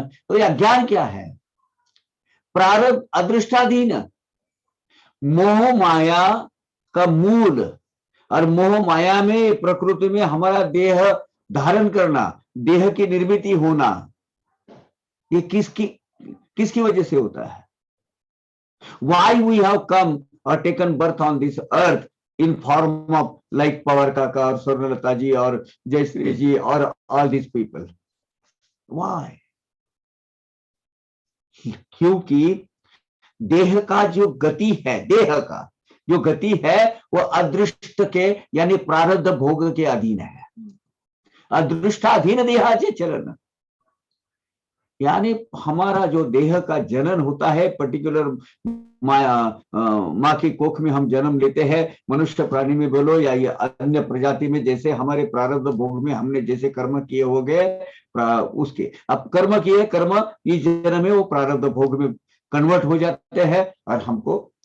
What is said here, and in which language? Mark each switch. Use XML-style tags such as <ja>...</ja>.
<hi>तो यह अज्ञान क्या है? प्रारब्ध अदृष्टाधीन, मोह माया का मूल, और मोह माया में प्रकृति में हमारा देह धारण करना, देह की निर्मित होना, ये किसकी वजह से होता है?</hi> <en>Why we have come or taken birth on this earth in form of like Pawar Kaka or Swarnalata ji or Jayashree ji or all these people? Why?</en> <hi>क्योंकि देह का जो गति है, देह का जो गति है वो अदृष्ट के यानी प्रारब्ध भोग के अधीन है। अदृष्टाधीन देहाचे चलन, यानी हमारा जो देह का जनन होता है पर्टिकुलर माँ की कोख में हम जन्म लेते हैं, मनुष्य प्राणी में बोलो या ये अन्य प्रजाति में, जैसे हमारे प्रारब्ध भोग में हमने जैसे कर्म किए हो गए उसके, अब कर्म किए, कर्म इस जन्म में वो प्रारब्ध भोग में कन्वर्ट हो जाते हैं, और हमको</hi>